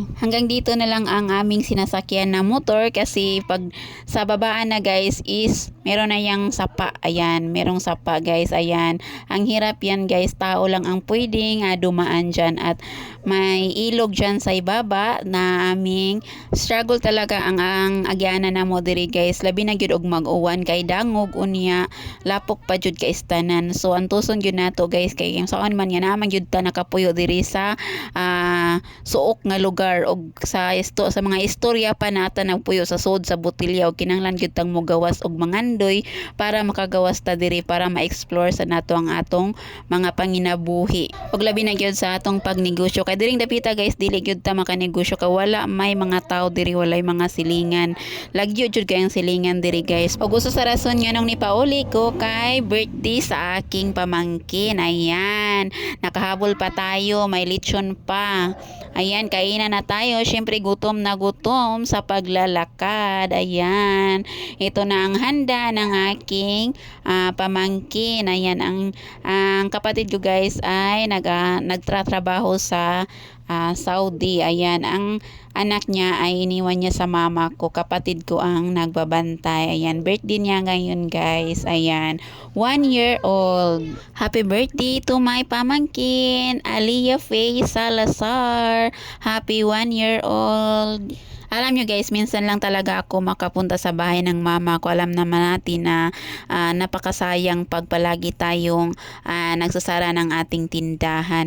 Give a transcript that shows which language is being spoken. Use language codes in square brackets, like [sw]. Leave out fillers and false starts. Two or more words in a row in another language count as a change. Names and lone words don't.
[tl] Hanggang dito na lang ang aming sinasakyan na motor kasi pag sa babaan na guys is meron na yung sapa. Ayan, merong sapa guys. Ayan, ang hirap yan guys, tao lang ang pwedeng dumaan dyan at may ilog dyan sa ibaba na aming struggle talaga ang [ceb] agyana na mo diri [tl] guys. [ceb] Labi na gyud og mag-uwan kay dangog unya lapok pa jud ka istanan. So antuson gyud nato guys kay saan man nga naman gyud ta nakapuyo diri sa suok nga lugar og sa mga istorya pa nata nagpuyo sa sud sa botilya og kinahanglan gyud tang mogawas og mangandoy para makagawas ta diri para ma-explore sa nato ang atong mga panginabuhi. Og labi na gyud sa atong pagnegosyo kay diring dapita guys dili gyud ta makanegosyo kay wala may mga tao diri, walay mga silingan. Lagyo jud kay ang silingan diri guys. Og gusto sa rason nga nung nipauli ko kay birthday sa [tl] aking pamangkin. Ayan, nakahabol pa tayo, may lechon pa. Ayan, kainan na tayo. Syempre gutom na gutom sa paglalakad. Ayan, ito na ang handa ng aking pamangkin. Ayan, ang kapatid ko guys ay nagtratrabaho sa Saudi. Ayan, ang anak niya ay iniwan niya sa mama ko. Kapatid ko ang nagbabantay. Ayan, birthday niya ngayon guys. Ayan, 1 year old. [en] Happy birthday to my [tl] pamangkin, Aliyah Faye Salazar. [en] Happy 1 year old. [tl] Alam nyo guys, minsan lang talaga ako makapunta sa bahay ng mama ko. Alam naman natin na napakasayang pag palagi tayong nagsasara ng ating tindahan.